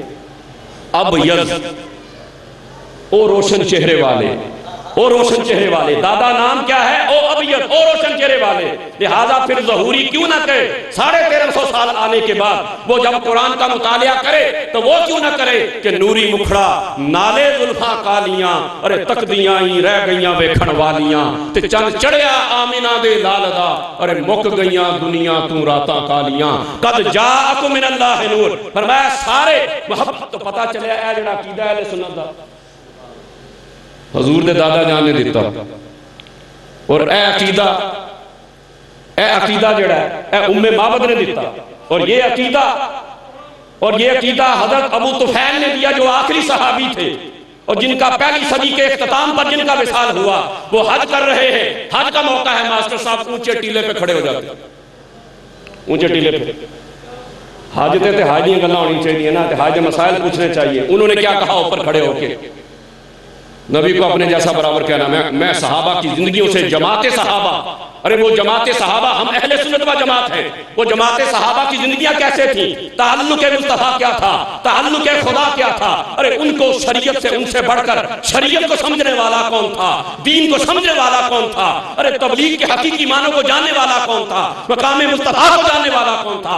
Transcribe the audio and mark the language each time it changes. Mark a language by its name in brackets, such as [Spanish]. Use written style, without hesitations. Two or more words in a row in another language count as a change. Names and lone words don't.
[Urdu] ابیض، او روشن چہرے والے، او روشن چہرے والے، دادا نام کیا ہے؟ او ابیض، او روشن چہرے والے۔ لہذا پھر ظہوری کیوں نہ کہے 1350 سال آنے کے بعد وہ جب قرآن کا مطالعہ کرے تو وہ کیوں نہ کرے کہ [Punjabi] نوری مکھڑا نالے زلفاں کالیاں، ارے تکدیاں ہی رہ گئیاں ویکھن والیاں، تے چند چڑھیا آمینہ دے لالدا، ارے مک گئیاں دنیا تو راتاں کالیاں، [Arabic] قد جاءکم من اللہ نور۔ [Punjabi] فرمایا سارے محبت تو پتا چلے اے جڑا عقیدہ اہل سنت دا حضور دے دادا جان نے دیتا، اور اے عقیدہ جڑا ہے اے ام معبد نے دیتا، اور یہ [Urdu] عقیدہ حضرت ابو طفیل نے دیا جو آخری صحابی تھے، اور جن کا پہلی صدی کے اختتام پر جن کا وصال ہوا، وہ حج کر رہے ہیں، حج کا موقع ہے، ماسٹر صاحب اونچے ٹیلے پہ کھڑے ہو جاتے، اونچے ٹیلے پہ [Punjabi] حاج تے حاج دیاں گلاں ہونی چاہیے نا، [Urdu] حاج مسائل پوچھنے چاہیے۔ انہوں نے کیا کہا اوپر کھڑے ہو کے؟ نبی کو اپنے جیسا برابر کہنا، میں صحابہ کی زندگیوں سے جماعت صحابہ، ارے وہ جماعت صحابہ ہم اہل سنت و جماعت ہیں، وہ جماعت صحابہ کی زندگیاں کیسے تھیں، تعلق مصطفیٰ کیا تھا، تعلق خدا کیا تھا، ارے ان کو شریعت سے ان سے بڑھ کر شریعت کو سمجھنے والا کون تھا، دین کو سمجھنے والا کون تھا، ارے تبلیغ کے حقیقی معنوں کو جاننے والا کون تھا، مقام مصطفیٰ کو جاننے والا کون تھا۔